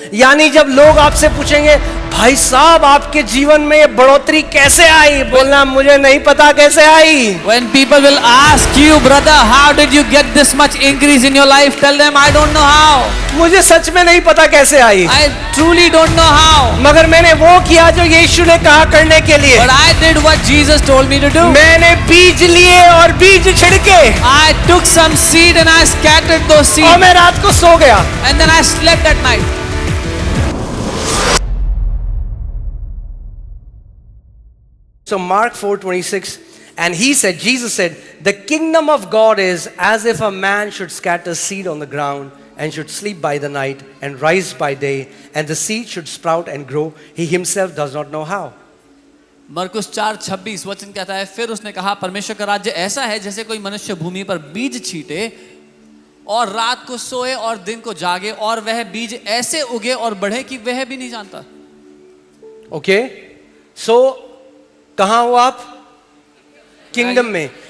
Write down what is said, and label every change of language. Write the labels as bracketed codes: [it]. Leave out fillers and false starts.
[hi] यानी जब लोग आपसे पूछेंगे भाई साहब आपके जीवन में ये बढ़ोतरी कैसे आई, बोलना मुझे नहीं पता कैसे आई. [en] When people will ask you, brother, how did you get this much increase in your life? Tell them, I don't know how. [hi] मुझे सच में नहीं पता कैसे आई, [en] I truly don't know how. [hi] मगर मैंने वो किया जो यीशु ने कहा करने के लिए. [en] But I did what Jesus told me to do. [hi] मैंने बीज लिए और बीज छिड़के [en] I took some seed and I scattered those [hi] और [en] seeds. [hi] मैं रात को सो गया. [en] And then I slept at night. So Mark 4:26, and he said, Jesus said, the kingdom of God is as if a man should scatter seed on the ground and should sleep by the night and rise by day, and the seed should sprout and grow. He himself does not know how. [hi] मरकुस 4:26 वचन कहता है, फिर उसने कहा परमेश्वर का राज्य ऐसा है जैसे कोई मनुष्य भूमि पर बीज छीटे और रात को सोए और दिन को जागे और वह बीज ऐसे उगे और बढ़े कि वह भी नहीं जानता. [en] Okay? [hi] So कहाँ हो आप? किंगडम में.